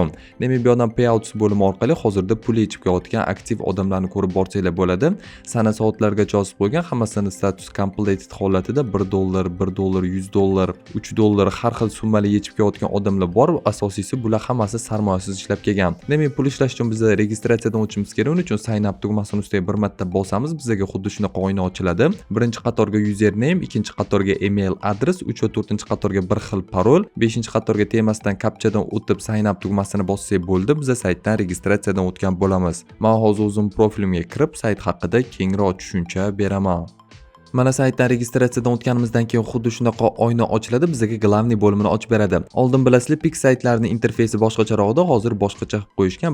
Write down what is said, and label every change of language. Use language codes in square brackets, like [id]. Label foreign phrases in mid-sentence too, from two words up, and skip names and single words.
[uz] Demak, bu yerdan payouts bo'limi orqali hozirda pul yechib kelayotgan aktiv odamlarni ko'rib borsanglar bo'ladi. Sana soatlargacha yozib qo'ygan, hammasini [en] status completed [uz] holatida $1, $1, $100, $3 har xil summali yechib kelayotgan odamlar bor. Asosiysi bular hammasi sarmoyasiz ishlab kelgan. Demak, pul ishlash uchun biz registratsiyadan o'tishimiz kerak. Uning uchun [en] sign up [uz] tugmasini ustiga bir marta bosamiz. Bizga xuddi shunaqa oyna ochiladi. Birinchi qatorga username, ikkinchi qatorga email adres, 3 va 4-chi qatorga bir xil parol, 5-chi qatorga temasdan kapchadan o'tib [en] sign up [uz] tugmasini bossak bo'ldi. Biz saytdan registratsiyadan o'tgan bo'lamiz. Men hozir o'zim profilimga kirib, sayt haqida kengroq tushuncha beraman. Mana saytdan registratsiyadan o'tganimizdan keyin xuddi shunaqa oyna ochiladi, bizga glavniy bo'limini ochib beradi. Oldin bilasizlar, Pix saytlarining interfeysi boshqacharoqda, hozir boshqacha qilib qo'yishgan.